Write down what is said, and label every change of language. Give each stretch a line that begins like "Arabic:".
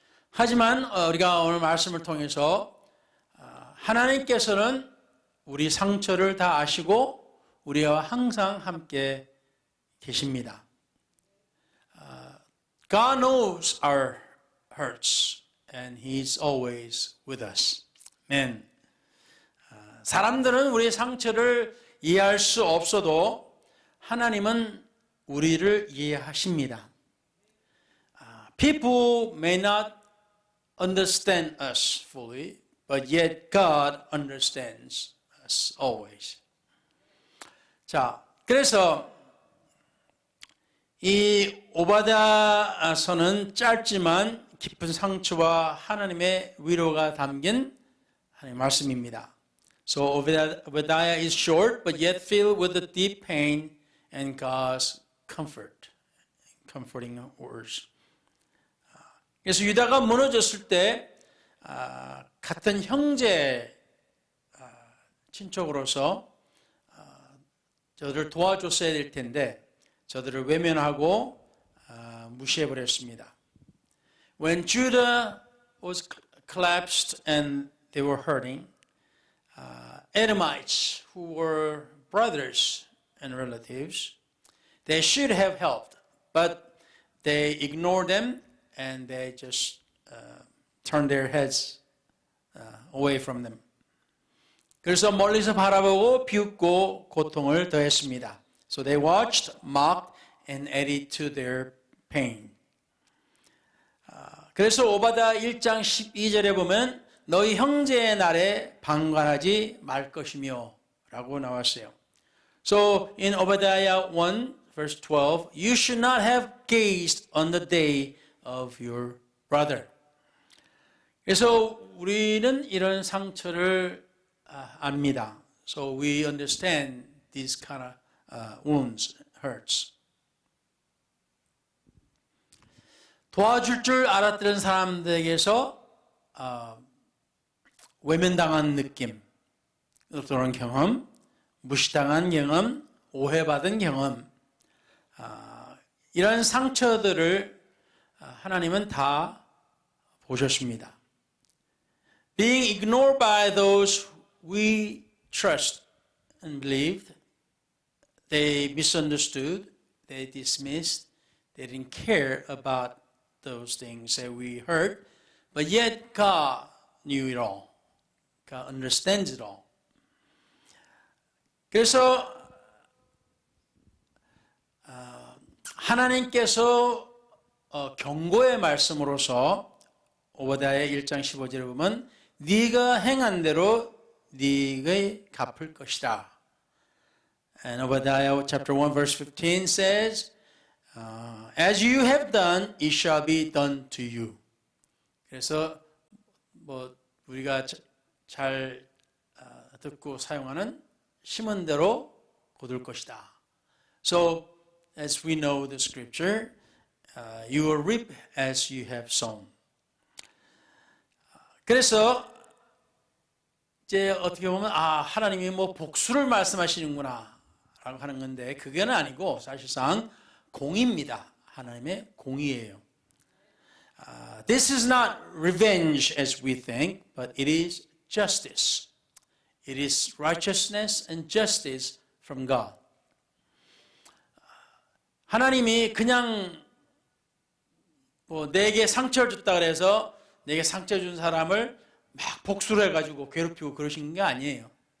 Korean: 하지만 우리가 오늘 말씀을 통해서 하나님께서는 우리 상처를 다 아시고 우리와 항상 함께 계십니다.
English: God knows our hurts and He's always with us. Amen.
Korean: 사람들은 우리의 상처를 이해할 수 없어도 하나님은 우리를 이해하십니다.
English: People may not understand us fully, but yet God understands us always.
Korean: 자, 그래서 이 오바댜서는 짧지만 깊은 상처와 하나님의 위로가 담긴 하나님의 말씀입니다.
English: So Obadiah is short, but yet filled with the deep pain and God's comforting words.
Korean: 그래서 유다가 무너졌을 때 같은 형제 친척으로서 저들을 도와줬어야 될 텐데 저들을 외면하고 무시해버렸습니다.
English: When Judah was collapsed and they were hurting, Edomites, who were brothers and relatives, they should have helped, but they ignored them and they just turned their heads away from them.
Korean: 그래서 멀리서 바라보고 비웃고 고통을 더했습니다.
English: So they watched, mocked, and added to their pain.
Korean: 그래서 오바댜 1장 12절에 보면 너희 형제의 날에 방관하지 말 것이며 라고 나왔어요.
English: So in Obadiah 1 verse 12, you should not have gazed on the day of your brother.
Korean: 그래서 우리는 이런 상처를 압니다.
English: So we understand these kind of wounds, hurts.
Korean: 도와줄 줄 알았던 사람들에게서 외면당한 느낌, 그런 경험, 무시당한 경험, 오해받은 경험, 이런 상처들을 하나님은 다 보셨습니다.
English: Being ignored by those we trust and believed, they misunderstood, they dismissed, they didn't care about those things that we heard, but yet God knew it all. God understands it all.
Korean: 그래서 하나님께서 경고의 말씀으로서 오바댜의 1장 15절에 보면 네가 행한 대로 네가 갚을 것이다.
English: And Obadiah chapter 1 verse 15 says, As you have done, it shall be done to you.
Korean: 그래서 뭐 우리가 잘 듣고 사용하는 심은 대로 거둘 것이다.
English: So as we know the scripture, you will reap as you have sown.
Korean: 그래서 이제 어떻게 보면 하나님이 뭐 복수를 말씀하시는구나 라고 하는 건데 그게는 아니고 사실상 공의입니다. 하나님의 공의예요.
English: This is not revenge as we think, but it is justice. It is righteousness and justice from God.
Korean: 하나님이 그냥 뭐 내게 상처를 줬다 그래서 내게 상처 준 사람을 막 복수를 해가지고 괴롭히고 그러신 게 아니에요.